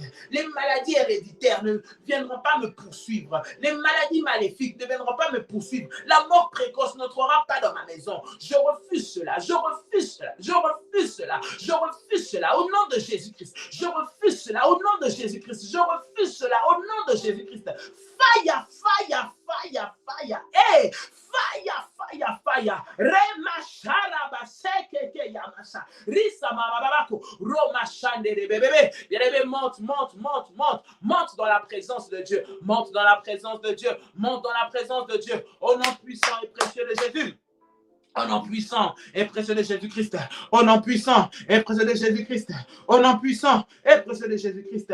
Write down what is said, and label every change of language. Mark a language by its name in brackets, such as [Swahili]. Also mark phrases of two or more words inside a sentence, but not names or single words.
[French] Les maladies héréditaires ne viendront pas me poursuivre. Les maladies maléfiques ne viendront pas me poursuivre. La mort précoce n'entrera pas dans ma maison. Je refuse cela. Au nom de Jésus-Christ. Je refuse cela. Au nom de Jésus-Christ. Au nom de Jésus-Christ. Fire. Hey! Fire. Remashara seke yamasa. Risa mababako. Roma chandere bébé. Bien-aimé, monte dans la présence de Dieu. Monte dans la présence de Dieu. Au nom puissant et précieux de Jésus. Au nom puissant et précieux de Jésus-Christ. Au nom puissant et précieux de Jésus-Christ. Au nom puissant et précieux de Jésus-Christ.